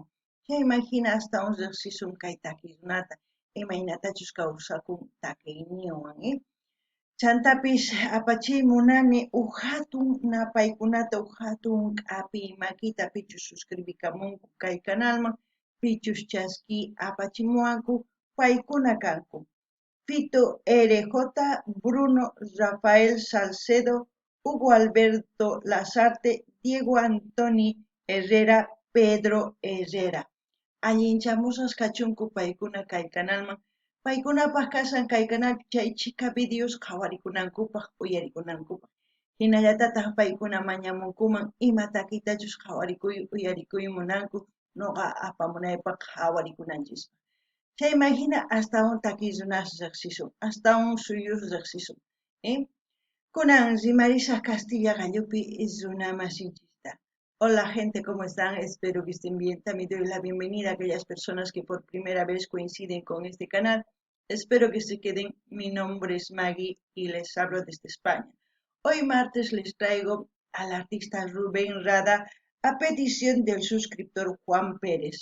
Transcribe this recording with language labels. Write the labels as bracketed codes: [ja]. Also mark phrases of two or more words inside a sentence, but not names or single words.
[qu] Chayman hina astawan riqsisun kay takiy runata imaynatachus kawsakun takiyninwan, Chantapis apachimunani huk hatun paykunata huk hatun k'api makita pichus suscribikamunku kay canalman pichus chaski apachimuwanku paykuna kanku Fito RJ, Bruno Rafael Salcedo, Hugo Alberto Lazarte, Diego Antoni Herrera, Pedro Herrera. Allinchamusas kachunku paykuna kay canalman paykunapaq kasan kay canal chay chika videos qhawarikunankupaq uyarikunankupaq. Hinallatataq paykuna mañamunkuman ima takitachus uyarikuy munanku noqa apamunaypaq qhawarikunanchis. Chayman hina astawan takiy runas riqsisun, astawan suyus riqsisun. Kunan rimarisaq Castilla gallupi runa masinchista. [es] Hola gente, ¿cómo están? Espero que estén bien. También doy la bienvenida a aquellas personas que por primera vez coinciden con este canal. Espero que se queden. Mi nombre es Maggie y les hablo desde España. Hoy martes les traigo al artista Rubén Rada a petición del suscriptor Juan Pérez.